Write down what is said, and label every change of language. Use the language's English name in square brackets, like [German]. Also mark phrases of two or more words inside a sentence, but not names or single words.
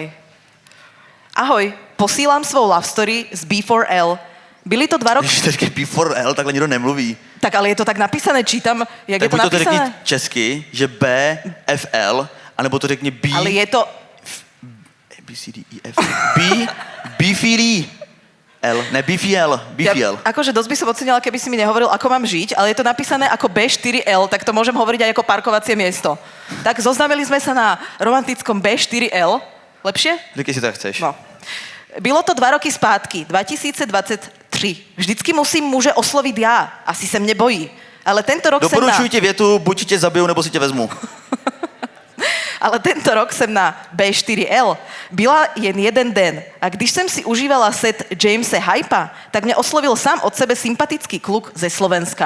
[Czech] Ahoj, posílám svou love story z B4L. Byly to 2 roky... Když to řekne B4L, takhle nikdo nemluví. [Slovak] Tak ale je to tak napísané, čítam, jak je [Czech] Tak to buď to řekni [Slovak] napísané. [Czech] česky, že B, F, L, anebo to řekni B, Ale je to... B, C, D, E, F, B, F, D, L, ne, BFL, BFL. [Slovak] Akože dosť by som ocenila, keby si mi nehovoril, ako mám žiť, ale je to napísané ako B4L, tak to môžem hovoriť aj ako parkovacie miesto. Tak zoznámili sme sa na romantickom B4L. Lepšie? [Czech] Říkej si, tak chceš. No. Bylo to 2 roky zpátky, 2023. Vždycky musím muže oslovit já, asi se mě bojí. Ale tento rok Doporučuji ti větu, buď tě zabiju, nebo si tě vezmu. Ale tento rok jsem na B4L byla jen jeden den a když jsem si užívala set Jamese Hypa, tak mě oslovil sám od sebe sympatický kluk ze Slovenska.